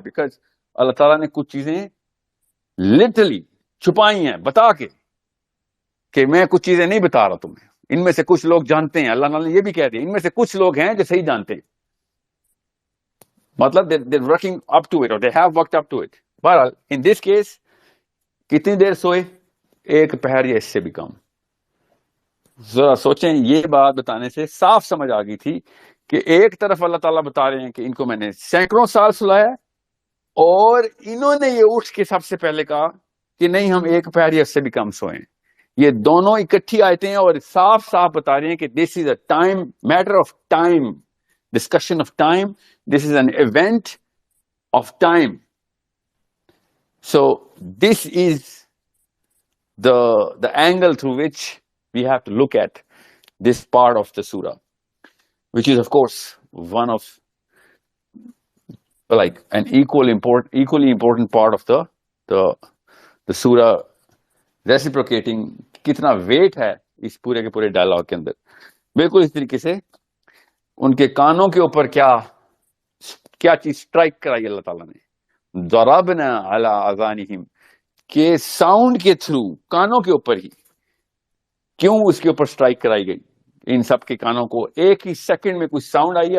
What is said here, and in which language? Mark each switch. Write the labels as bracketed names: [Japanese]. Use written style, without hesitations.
[Urdu] Because اللہ تعالیٰ نے کچھ چیزیں literally چھپائی ہیں بتا کے، کہ میں کچھ چیزیں نہیں بتا رہا تمہیں. ان میں سے کچھ لوگ جانتے ہیں، اللہ نے یہ بھی کہہ دیا ان میں سے کچھ لوگ ہیں جو صحیح جانتے ہیں. [English] مطلب they're working up to it or they have worked up to it. [Urdu] بہرحال [English] in this case [Urdu] کتنی دیر سوئے؟ 1 پہر یا اس سے بھی کم. ذرا سوچیں، یہ بات بتانے سے صاف سمجھ آ گئی تھی کہ ایک طرف اللہ تعالیٰ بتا رہے ہیں کہ ان کو میں نے سینکڑوں سال سلایا، اور انہوں نے یہ اٹھ کے سب سے پہلے کہا کہ نہیں ہم 1 پہر یا اس سے بھی کم سوئیں. یہ دونوں اکٹھی آیتیں ہیں اور صاف صاف بتا رہے ہیں کہ [English] This is a time matter of time, discussion of time, this is an event of time. So this is the angle through which we have to look at this part of the surah, which is of course one of like an equally important part of the surah, reciprocating [Urdu] کتنا wait ہے اس پورے کے پورے dialogue کے اندر. بالکل اس طریقے سے ان کے کانوں کے اوپر کیا چیز اسٹرائک کرائی اللہ تعالیٰ نے، ضربنا علی اذانہم، کہ ساؤنڈ کے تھرو کانوں کے اوپر ہی. کیوں اس کے اوپر اسٹرائک کرائی گئی؟ ان سب کے کانوں کو ایک ہی سیکنڈ میں کچھ ساؤنڈ آئی ہے.